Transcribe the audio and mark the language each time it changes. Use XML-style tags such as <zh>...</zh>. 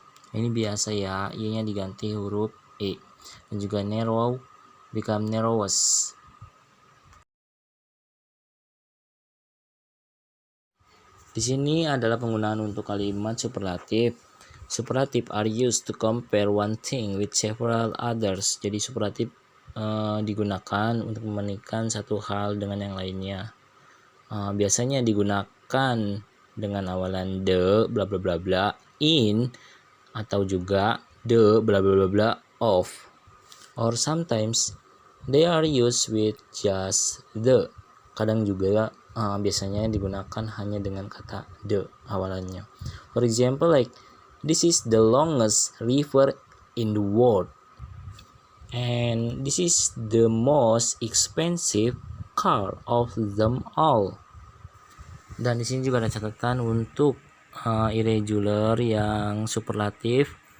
<id>Ini biasa ya, i-nya diganti huruf e. Dan juga</id> <en>narrow become narrowest.</en> <id>Di sini adalah penggunaan untuk kalimat superlatif.</id> <en>Superlative are used to compare one thing with several others.</en> <id>Jadi superlatif digunakan untuk membandingkan satu hal dengan yang lainnya. Biasanya digunakan dengan awalan the bla bla bla bla in, atau juga the bla bla bla bla of.</id> <en>Or sometimes they are used with just the.</en> <id>Kadang juga biasanya digunakan hanya dengan kata the awalannya.</id> <en>For example, like this is the longest river in the world, and this is the most expensive car of them all.</en> <id>Dan di sini juga ada catatan untuk irregular yang superlatif.</id>